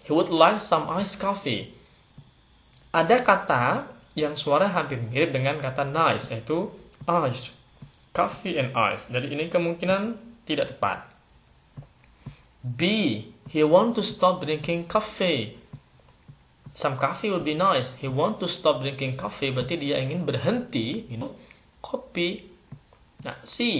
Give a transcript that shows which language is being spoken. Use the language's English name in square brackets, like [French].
[English] He would like some iced coffee. [Indonesian] Ada kata yang suara hampir mirip dengan kata nice, yaitu iced. [English] Coffee and ice. [Indonesian] Jadi ini kemungkinan tidak tepat. B. [English] He want to stop drinking coffee. Some coffee would be nice. He want to stop drinking coffee. [Indonesian] Berarti dia ingin berhenti minum kopi. Nah, C.